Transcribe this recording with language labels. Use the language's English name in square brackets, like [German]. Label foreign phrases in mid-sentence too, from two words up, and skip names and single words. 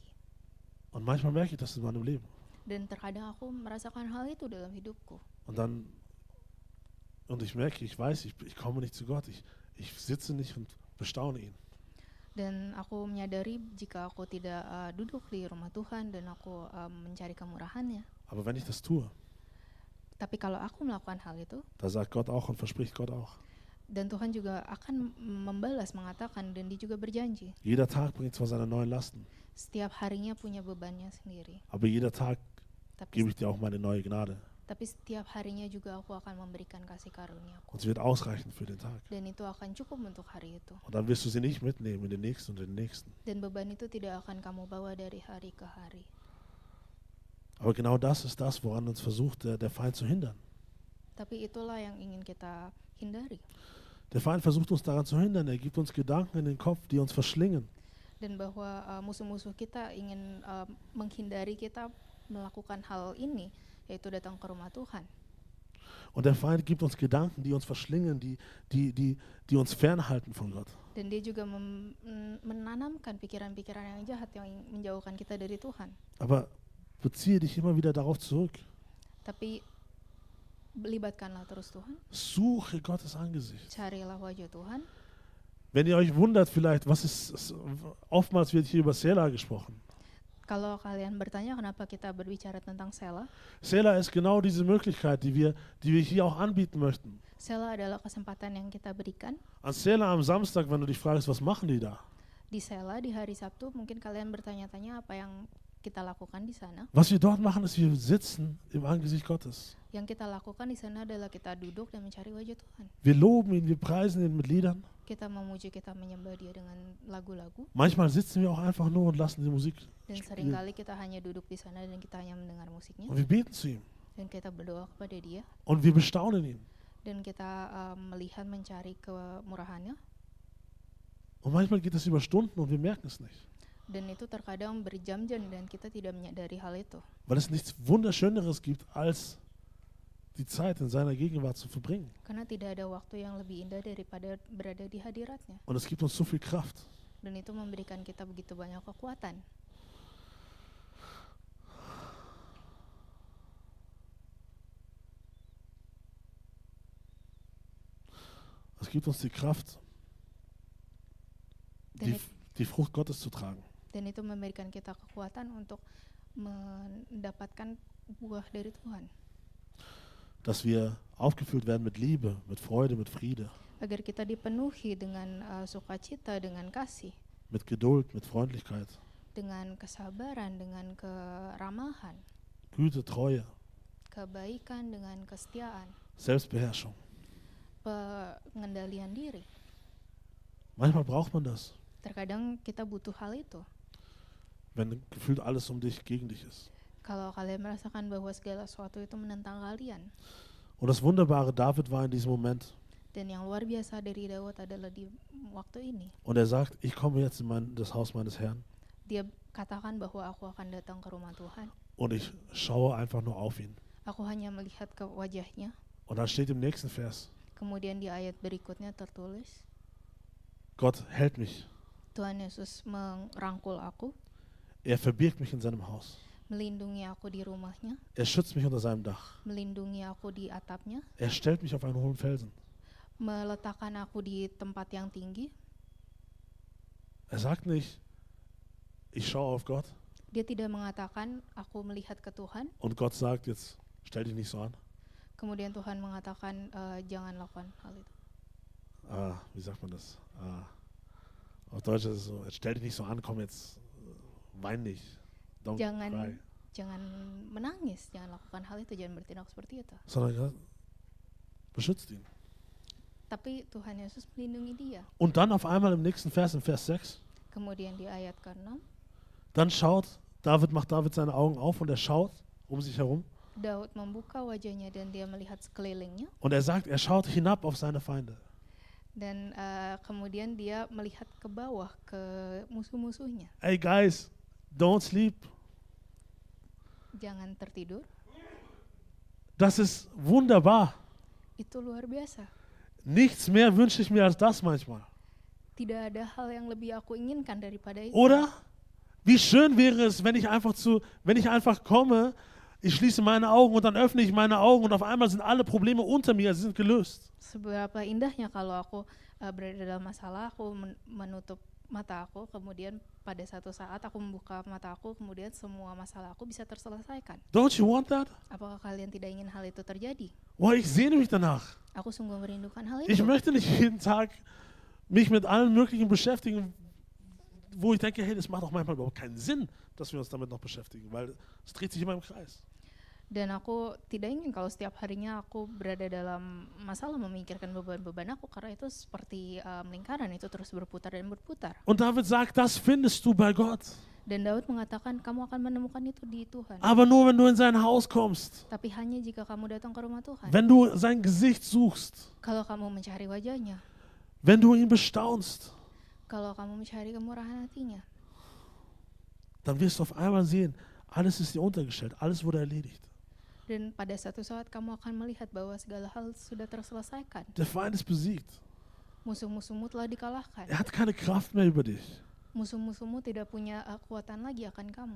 [German] Und manchmal merke ich das in meinem Leben. [Indonesian] Dan terkadang aku merasakan hal itu dalam hidupku. [German] Und ich merke, ich weiß, ich komme nicht zu Gott. Ich sitze nicht und bestaune ihn. [Indonesian] Dan aku menyadari jika aku tidak duduk di rumah Tuhan dan aku mencari kemurahannya. [German] Aber wenn ich das tue, [Indonesian] Tapi kalau aku melakukan hal itu, [German] da sagt Gott auch und verspricht Gott auch. [Indonesian] dan Tuhan juga akan membalas, mengatakan, dan dia juga berjanji. [German] Jeder Tag bringt zwar seine neuen Lasten, [Indonesian] Setiap harinya punya bebannya sendiri. [German] aber jeder Tag [Indonesian] Tapi, [German] gebe ich dir auch meine neue Gnade. [Indonesian] tapi setiap harinya juga aku akan memberikan kasih karuniaku. [German] Und sie wird ausreichen für den Tag. [Indonesian] Dan itu akan cukup untuk hari itu. [German] Und dann wirst du sie nicht mitnehmen in den nächsten und den nächsten. [Indonesian] Dan beban itu tidak akan kamu bawa dari hari ke hari. [German] Aber genau das ist das, woran uns versucht, der Feind zu hindern. [Indonesian] Tapi itulah yang ingin kita hindari. [German] Der Feind versucht uns daran zu hindern. Er gibt uns Gedanken in den Kopf, die uns verschlingen. [Indonesian] Dan bahwa musuh-musuh kita ingin menghindari kita melakukan hal ini, yaitu datang ke rumah Tuhan. [German] Und der Feind gibt uns Gedanken, die uns verschlingen, die uns fernhalten von Gott. [Indonesian] Dan dia juga menanamkan pikiran-pikiran yang jahat yang menjauhkan kita dari Tuhan. [German] Aber beziehe dich immer wieder darauf zurück. [Indonesian] Tapi libatkanlah terus Tuhan, [German] Suche Gottes Angesicht. [Indonesian] carilah wajah Tuhan. [German] Wenn ihr euch wundert vielleicht, oftmals wird hier über Selah gesprochen. [Indonesian] Kalau kalian bertanya kenapa kita berbicara tentang Selah, [German] Selah ist genau diese Möglichkeit, die wir hier auch anbieten möchten. [Indonesian] Selah adalah kesempatan yang kita berikan. [German] An Selah am Samstag, wenn du dich fragst, was machen die da? [Indonesian] Di Selah di hari Sabtu mungkin kalian bertanya-tanya apa yang kita lakukan di sana. [German] Was wir dort machen, ist, wir sitzen im Angesicht Gottes. [Indonesian] Yang kita lakukan di sana adalah kita duduk dan mencari wajah Tuhan. [German] Wir loben ihn, wir preisen ihn mit Liedern. [Indonesian] Kita memuji, kita menyembah Dia dengan lagu-lagu. [German] Manchmal sitzen wir auch einfach nur und lassen die Musik [Indonesian] Dan [German] spielen. [Indonesian] seringkali kita hanya duduk di sana dan kita hanya mendengar musiknya. [German] Und wir beten zu ihm. [Indonesian] Dan kita berdoa kepada Dia. [German] Und wir bestaunen ihn. [Indonesian] Dan kita melihat, mencari kemurahannya. [German] Und manchmal geht es über Stunden und wir merken es nicht. [Indonesian] Dan itu terkadang berjam-jam dan kita tidak menyadari hal itu. [German] Weil es nichts Wunderschöneres gibt, als die Zeit in seiner Gegenwart zu verbringen. [Indonesian] Karena tidak ada waktu yang lebih indah daripada berada di hadiratnya. [German] Und es gibt uns so viel Kraft. [Indonesian] Dan itu memberikan kita begitu banyak kekuatan. [German] Es gibt uns die Kraft, [Indonesian] Dan, [German] die Frucht Gottes zu tragen. [Indonesian] dan itu memberikan kita kekuatan untuk mendapatkan buah dari Tuhan. [German] Dass wir aufgefüllt werden mit Liebe, mit Freude, mit Friede, [Indonesian] Agar kita dipenuhi dengan sukacita, dengan kasih, [German] mit Geduld, mit Freundlichkeit, [Indonesian] dengan kesabaran, dengan keramahan, [German] Güte, Treue, [Indonesian] kebaikan, dengan kesetiaan, [German] Selbstbeherrschung. [Indonesian] pengendalian diri. [German] Manchmal braucht man das, [Indonesian] Terkadang kita butuh hal itu. [German] wenn gefühlt alles um dich gegen dich ist. [Indonesian] Kalau kalian merasakan bahwa segala sesuatu itu menentang kalian. [German] Und das Wunderbare, David war in diesem Moment [Indonesian] Dan yang luar biasa dari Daud adalah di waktu ini. [German] und er sagt, ich komme jetzt in das Haus meines Herrn [Indonesian] Dia katakan bahwa aku akan datang ke rumah Tuhan. [German] und ich schaue einfach nur auf ihn. [Indonesian] Aku hanya melihat ke wajahnya. [German] Und dann steht im nächsten Vers, [Indonesian] Kemudian di ayat berikutnya tertulis, [German] Gott hält mich, [Indonesian] Tuhan Yesus merangkul aku, [German] er verbirgt mich in seinem Haus, [Indonesian] melindungi aku di rumahnya, [German] er schützt mich unter seinem Dach, [Indonesian] melindungi aku di atapnya, [German] er stellt mich auf einen hohen Felsen. [Indonesian] meletakkan aku di tempat yang tinggi. [German] Er sagt nicht, ich schaue auf Gott [Indonesian] Dia tidak mengatakan, aku melihat ke Tuhan, [German] und Gott sagt jetzt, stell dich nicht so an. [Indonesian] kemudian Tuhan mengatakan, jangan lakukan hal itu. [German] Wie sagt man das? Auf Deutsch ist es so, jetzt stell dich nicht so an, komm jetzt, wein nicht. [English] Don't [Indonesian] Jangan [English] cry. [Indonesian] jangan menangis, jangan lakukan hal itu, jangan bertindak seperti itu. [German] Sondern Gott beschützt ihn. [Indonesian] Tapi Tuhan Yesus melindungi dia. [German] Und dann auf einmal im nächsten Vers, in Vers 6, [Indonesian] Kemudian di ayat ke-6, [German] dann macht David seine Augen auf und er schaut um sich herum. [Indonesian] Daud membuka wajahnya dan dia melihat sekelilingnya. [German] Und er sagt, er schaut hinab auf seine Feinde. [Indonesian] Dan kemudian dia melihat ke bawah, ke musuh-musuhnya. [English] Hey guys, don't sleep. [Indonesian] Jangan tertidur, [German] Das ist wunderbar. [Indonesian] itu luar biasa. [German] Nichts mehr wünsche ich mir als das manchmal. [Indonesian] Tidak ada hal yang lebih aku inginkan daripada itu. [German] Oder? Wie schön wäre es, wenn ich einfach komme, ich schließe meine Augen und dann öffne ich meine Augen und auf einmal sind alle Probleme unter mir, sie sind gelöst. [Indonesian] Seberapa indahnya kalau aku berada dalam masalah, aku menutup mata aku, kemudian pada satu saat aku membuka mata aku, kemudian semua masalah aku bisa terselesaikan. [English] Don't you want that? [Indonesian] Apakah kalian tidak ingin hal itu terjadi? [German] Boah, ich sehne mich danach. [Indonesian] Aku sungguh merindukan hal [German] Ich [Indonesian] itu. [German] möchte nicht jeden Tag mich mit allen möglichen beschäftigen, wo ich denke, hey, das macht auch manchmal überhaupt keinen Sinn, dass wir uns damit noch beschäftigen, weil es dreht sich immer im Kreis. [Indonesian] Dan aku tidak ingin kalau setiap harinya aku berada dalam masalah memikirkan beban-beban aku, karena itu seperti lingkaran, itu terus berputar dan berputar. [German] Und David sagt, das findest du bei Gott. [Indonesian] Dan Daud mengatakan kamu akan menemukan itu di Tuhan. [German] Aber nur, wenn du in sein Haus kommst, [Indonesian] Tapi hanya jika kamu datang ke rumah Tuhan. [German] wenn du sein Gesicht suchst, [Indonesian] Kalau kamu mencari wajahnya, [German] wenn du ihn bestaunst, [Indonesian] kalau kamu mencari kemurahan hatinya, [German] dann wirst du auf einmal sehen, alles ist dir untergestellt, alles wurde erledigt. [Indonesian] dan pada satu saat kamu akan melihat bahwa segala hal sudah terselesaikan. [German] Der Feind ist besiegt. [Indonesian] Musuh-musuhmu telah dikalahkan. [German] Er hat keine Kraft mehr über dich. [Indonesian] Musuh-musuhmu tidak punya kekuatan lagi akan kamu.